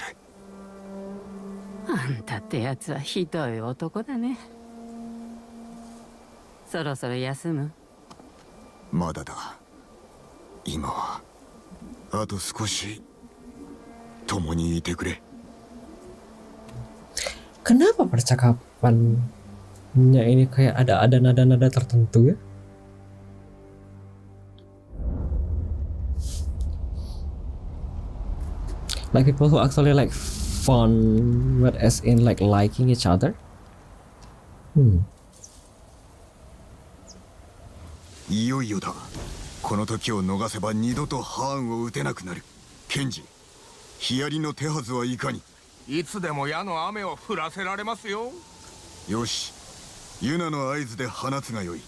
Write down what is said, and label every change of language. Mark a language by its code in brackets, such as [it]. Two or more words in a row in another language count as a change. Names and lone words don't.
[ja] あんたってやつはひどい男だね。そろそろ休む？まだだ。今はあと少し共にいてくれ。 [id] Kenapa percakapannya ini kayak ada nada-nada tertentu ya? [en] Like people who actually like fun, but as in like liking each other. [ja] いよいよだ。この時を逃せば二度とハーンを撃てなくなる。ケンジ、ヒヤリの手はずはいかに？いつでも矢の雨を降らせられますよ。よし、ユナの合図で放つがよい。